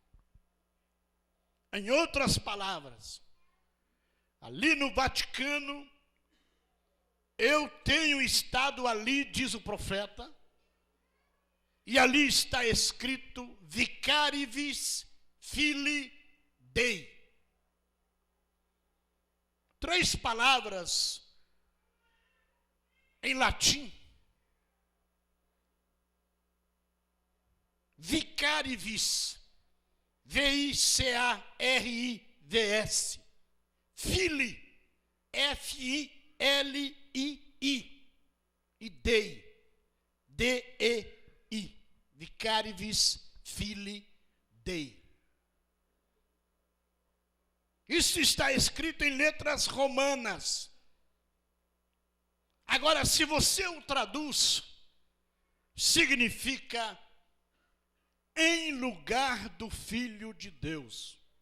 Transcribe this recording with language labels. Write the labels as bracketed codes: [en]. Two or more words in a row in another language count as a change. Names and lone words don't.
[pt] Em outras palavras, ali no Vaticano, eu tenho estado ali, diz o profeta, e ali está escrito [la] Vicarivis Filii Dei. [pt] 3 palavras em latim. [la] Vicarivis, V-I-C-A-R-I-V-S, Filii, F-I-L-I-I, e Dei, D-E-I, Vicarivis Filii Dei. [pt] Isso está escrito em letras romanas. Agora, se você o traduz, significa em lugar do Filho de Deus.